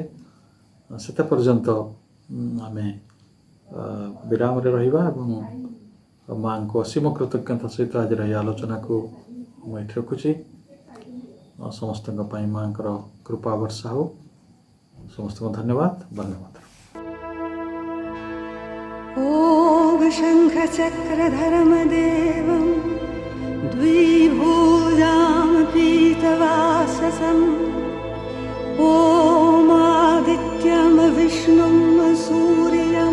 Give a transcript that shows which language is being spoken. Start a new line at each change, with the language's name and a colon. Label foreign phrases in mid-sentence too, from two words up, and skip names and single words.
Odia: ସେତେ ପର୍ଯ୍ୟନ୍ତ ଆମେ ବିରାମରେ ରହିବା ଏବଂ ମାଆଙ୍କୁ ଅସୀମ କୃତଜ୍ଞତା ସହିତ ଆଜିର ଏହି ଆଲୋଚନାକୁ ମୁଁ ଏଠି ରଖୁଛି। ସମସ୍ତଙ୍କ ପାଇଁ ମାଆଙ୍କର କୃପା ବର୍ଷା ହେଉ। ସମସ୍ତଙ୍କୁ ଧନ୍ୟବାଦ।
Sanskrit: ॐ शङ्खचक्रधरमदेवं द्विभुजां पीतवाससम् ॐ आदित्यं विष्णुं सूर्यं